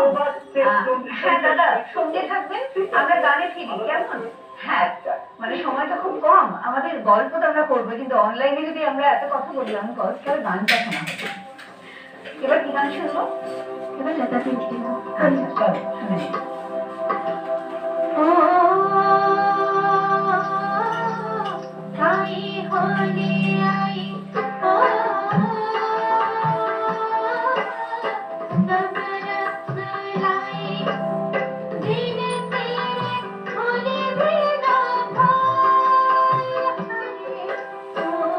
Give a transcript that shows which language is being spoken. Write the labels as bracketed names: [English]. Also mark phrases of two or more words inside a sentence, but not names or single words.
[Bangla] হ্যাঁ দাদা, সঙ্গে থাকবেন, আমরা গানে ফিরি, কেমন? হ্যাঁ, মানে সময় তো খুব কম, আমাদের গল্প তো আমরা করবো, কিন্তু অনলাইনে যদি আমরা এত কথা বলি, আমি গল্পের গানটা শোনা হবে। এবার কি গান শুনবো? এবার লতা দিদি। আচ্ছা চলো শুনে নিই। [Hindi] आई होली आई ओ सब रस लाई दिन तेरे होली बिना भाई ओ